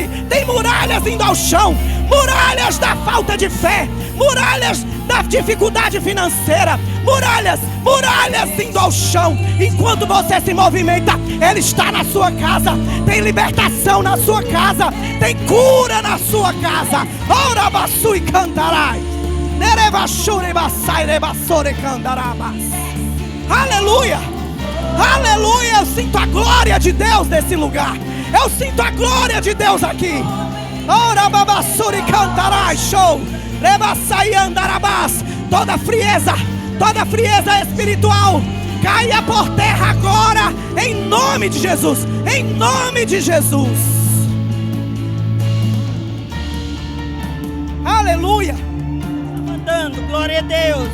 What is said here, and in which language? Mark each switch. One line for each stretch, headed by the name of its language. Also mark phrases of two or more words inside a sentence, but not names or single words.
Portuguese: Tem muralhas indo ao chão, muralhas da falta de fé, muralhas da dificuldade financeira, muralhas indo ao chão. Enquanto você se movimenta, Ele está na sua casa. Tem libertação na sua casa, tem cura na sua casa. Ora basu e cantarai, nerebashure basai rebassore cantarabas. Aleluia, aleluia. Eu sinto a glória de Deus nesse lugar. Eu sinto a glória de Deus aqui. Ora babassure cantarai, show. Rebassai andarabas. Toda frieza espiritual caia por terra agora, em nome de Jesus, em nome de Jesus. Aleluia. Mandando, glória a Deus.